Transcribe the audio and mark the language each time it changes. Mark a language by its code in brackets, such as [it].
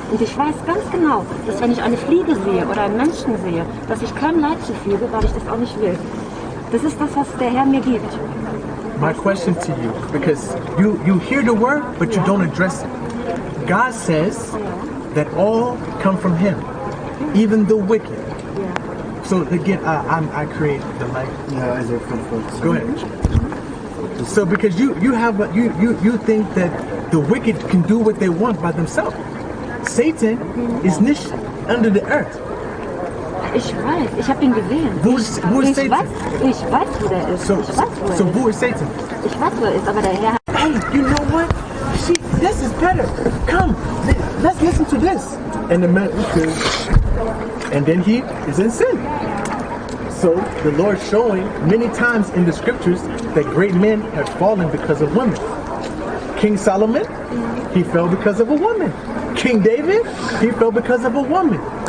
[de] Und ich weiß ganz genau, dass wenn ich eine Fliege sehe oder einen Menschen sehe, dass ich kein Leid zufüge, weil ich das auch nicht will. Das ist das, was der Herr mir gibt. [en] My question to you, because you hear the word, but you don't address it. God says that all come from Him, even the wicked. So again, I create the light. [de] Ja, also [en] Go ahead. So because you think that the wicked can do what they want by themselves. Satan is nicht under the earth. [de] Ich weiß, ich habe ihn gesehen. Wo ist Satan? Ich weiß, wo der ist. [en] So, [de] ich weiß, wo er [en] so [de] ist. [en] who is Satan? [de] Ich weiß, wo er ist, aber der Herr hat... [en] Hey, you know what? This is better. Come, let's listen to this. And the man, and then he is in sin. So the Lord showing many times in the scriptures that great men have fallen because of women. King Solomon, he fell because of a woman. King David, he fell because of a woman.